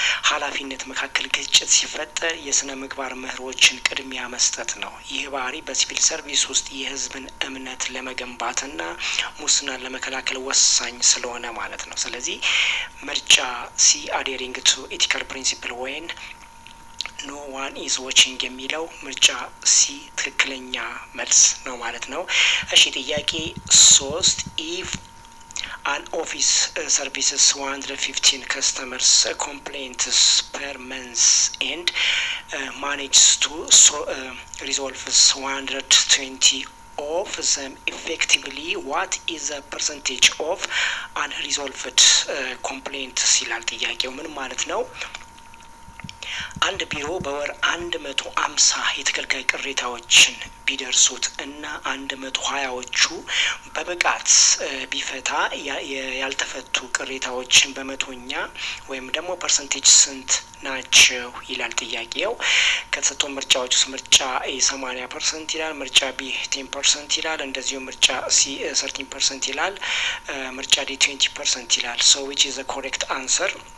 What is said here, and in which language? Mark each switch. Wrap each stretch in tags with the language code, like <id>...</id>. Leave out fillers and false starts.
<am>ኃላፊነት መካከል ግጭት ሲፈጠር የስነ ምግባር መርሆችን ቅድሚያ መስጠት ነው። ይህ ባህሪ በሲቪል ሰርቪስ ውስጥ የህዝብን እምነት ለመገንባትና ሙስናን ለመከላከል ወሳኝ ስለሆነ ማለት ነው። ስለዚህ ምርጫ ሲ</am> <en>adhering to ethical principle when no one is watching</en> <am>የሚለው ምርጫ ሲ ትክክለኛ መልስ ነው ማለት ነው። እሺ ጥያቄ 3 if</am> <en>an office services 115 customers complaints per month and manages to resolve 120 of them effectively. What is the percentage of unresolved complaints</en> <am>ይላል ጥያቄው። ምን ማለት ነው? አንድ ቢሮ በወር 150 የተገልጋይ ቅሬታዎችን ቢደርሱት እና 120ዎቹ በብቃት ቢፈታ ያልተፈቱ ቅሬታዎችን በመቶኛ ወይም ደግሞ ፐርሰንቴጅ ስንት ናቸው ይላል ጥያቄው። ከተሰጡ ምርጫዎች ውስጥ ምርጫ ኤ 80% ይላል፣ ምርጫ ቢ 10% ይላል፣ እንደዚሁ ምርጫ ሲ 13% ይላል፣ ምርጫ ዲ 20% ይላል።</am> <en>so which is the correct answer?</en>